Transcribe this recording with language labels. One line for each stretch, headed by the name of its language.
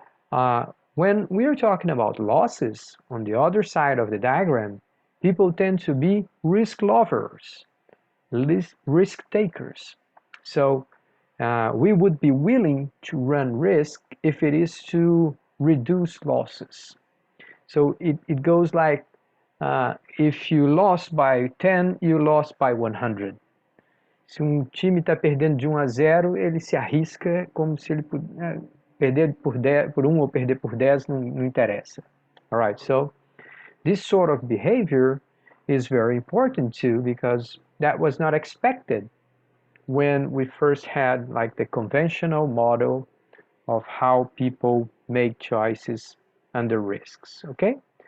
English: When we're talking about losses, on the other side of the diagram, people tend to be risk lovers, risk takers. So we would be willing to run risk if it is to reduce losses. So it goes like, if you lost by 10, you lost by 100.
Portuguese: Se time está perdendo de 1-0, ele se arrisca como se ele perder por 1 ou perder por 10, não interessa.
English: All right, so this sort of behavior is very important too, because that was not expected when we first had like the conventional model of how people make choices under risks, okay?